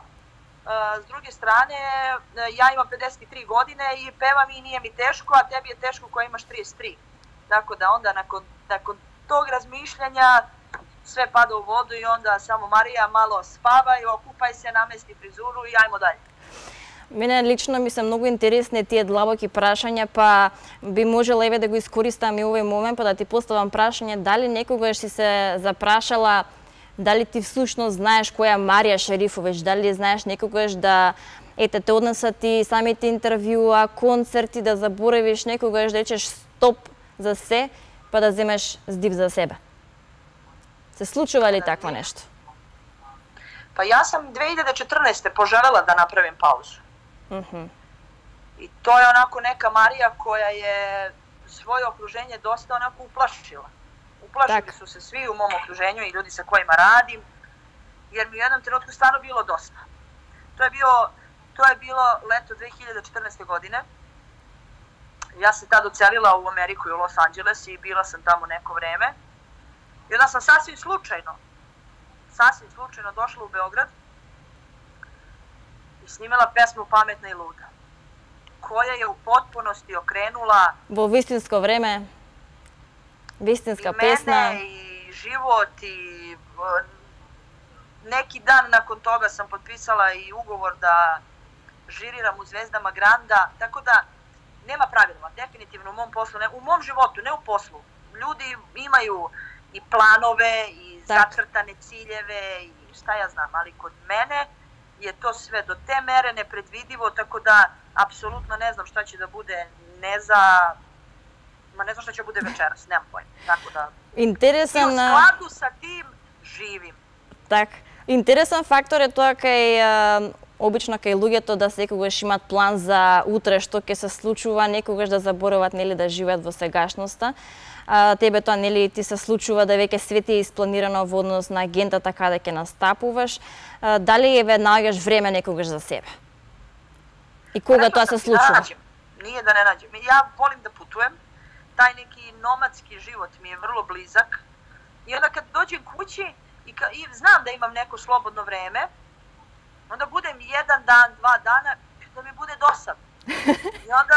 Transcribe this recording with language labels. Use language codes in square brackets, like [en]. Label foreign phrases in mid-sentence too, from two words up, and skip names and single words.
[sr] S druge strane, ja imam 53 godine i pevam i nije mi teško, a tebi je teško koja imaš 33. Tako da onda nakon tog razmišljanja sve pada u vodu i onda samo Marija malo spavaj, okupaj se, namesti frizuru i ajmo dalje. [mk] Мене лично ми се многу интересни тие длабоки прашања, па би можела еве да го искористам и овој момент, па да ти поставам прашање дали некогаш си се запрашала дали ти всушност знаеш која е Марија Шерифовиќ, дали знаеш некогаш да ете те однесат и самите интервјуа, концерти, да заборавиш некогаш да речеш стоп за се, па да земеш здив за себе. Се случува ли такво нешто? [sr] Па јас сам 2014. пожелела да направим паузу. I to je onako neka Marija koja je svoje okruženje dosta onako uplašila. Uplašili su se svi u mom okruženju i ljudi sa kojima radim, jer mi u jednom trenutku stvarno bilo dosta. To je bilo leto 2014. godine. Ja sam tad odselila u Ameriku i u Los Angeles i bila sam tamo neko vreme. I onda sam sasvim slučajno došla u Beograd i snimala pesmu Pametna i luda, koja je u potpunosti okrenula [mk] во вистинско време, вистинска песна. [sr] I mene, i život, i neki dan nakon toga sam potpisala i ugovor da žiriram u Zvezdama Granda, tako da nema pravila, definitivno u mom poslu, u mom životu, ne u poslu. Ljudi imaju i planove, i zacrtane ciljeve, i šta ja znam, ali kod mene je to sve do te mere nepredvidivo, tako da apsolutno ne znam šta će da bude, ne znam šta će bude večeras, nemam pojma. Tako da, [mk] интересен, [sr] i u skladu sa tim živim. [mk] Так, интересен фактор е тоа кај обично кај луѓето да секогаш имат план за утре што ќе се случува, некогаш да заборават нели да живеат во сегашноста. Тебе тоа нели ти се случува да веќе све ти е испланирано во однос на агентата каде ќе настапуваш, дали еве наоѓаш време некогаш за себе? И кога тоа се случува? [sr] Nije da ne nađem. Ja volim da putujem, taj neki nomadski život mi je vrlo blizak i onda kad dođem kući i znam da imam neko slobodno vreme, onda budem jedan dan, 2 dana, da mi bude dosadno. I onda